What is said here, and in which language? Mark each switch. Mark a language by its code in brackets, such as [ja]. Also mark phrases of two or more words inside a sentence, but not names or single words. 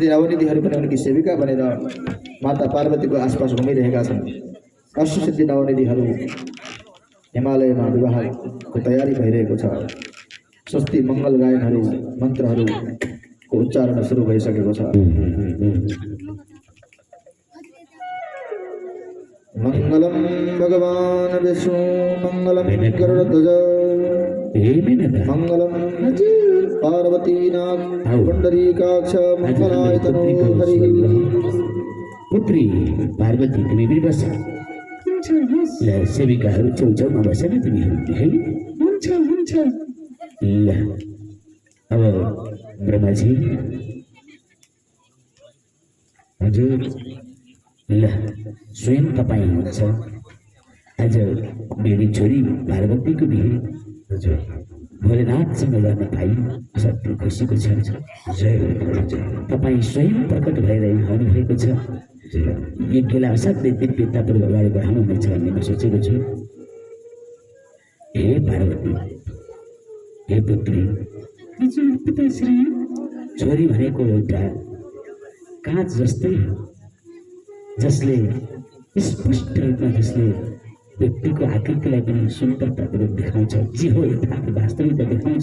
[ne] नवनिधिहरू पनि उनकी सेविका बनेर माता पार्वतीको आसपास घुमिरहेका छन् अष्टसिद्धि नवनिधिहरू हिमालयमा विवाहको तयारी भइरहेको छ स्वस्ति मङ्गल गायनहरू मन्त्रहरूको उच्चारण सुरु भइसकेको छ [sa] मंगलम भगवान विष्णु मंगलम गरुड़ध्वज मंगलम पार्वतीनाथ पुंडरीकाक्ष मंगलाय तनो हरि [ne] पुत्री पार्वती तिमी पनि बस ल सेविकाहरू छेउछाउमा बसेर तिमीहरू है हुन्छ ल अब ब्रह्माजी हजुर ल स्वयं तपाईँ हुनुहुन्छ आज मेरी छोरी पार्वतीको बिहे हजुर भोलेनाथसँग गर्न पाइ सबै खुसीको क्षण छ तपाईँ स्वयं प्रकट भएर आउनुभएको छ यज्ञलाई असाध्यै दिव्यतापूर्वक अगाडि बढाउनुहुनेछ भन्ने म सोचेको छु हे पार्वती हे पुत्री, हजुर पिताश्री। छोरी भनेको एउटा काँच जस्तै हो, जसले स्पष्ट रूपमा जसले व्यक्तिको आकृतिलाई पनि सुन्दरतापूर्वक देखाउँछ, जे हो यथार्थ वास्तविकता देखाउँछ।